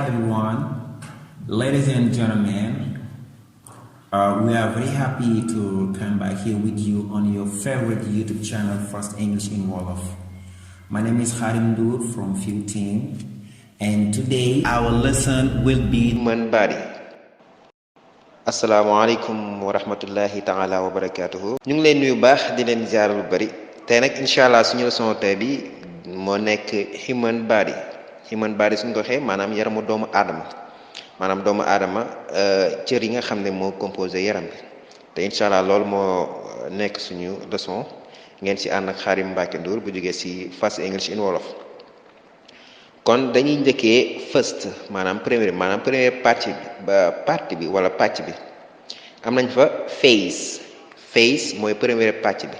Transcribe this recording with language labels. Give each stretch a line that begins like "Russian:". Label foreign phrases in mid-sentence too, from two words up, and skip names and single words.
English: everyone, ladies and gentlemen. We are very happy to come back here with you on your favorite YouTube channel, First English in Wolof. My name is Harim Dur from Field Team, and today our lesson will be human body.
Arabic: السلام عليكم ورحمة الله تعالى وبركاته.
Wolof: ñu ngi leen nuyu baax di leen ziar lu bari tey nag
Arabic: إن شاء الله
Wolof: suñu leçon tey bi moo nekk
English: human body. Human body
Wolof: suñ ko waxee maanaam yaramu doomu aadama maanaam doomu aadama cër yi nga xam ne moo composé yaram bi te
Arabic: إن شاء الله
Wolof: loolu moo nekk suñu leçon ngeen ci ànd ak Xaarim Mbàkke Nduur bu jógee ci First English in Wolof. kon dañuy njëkkee first maanaam
French: première partie
Wolof: bi wala pàcc bi am nañ fa face mooy première pàcc bi.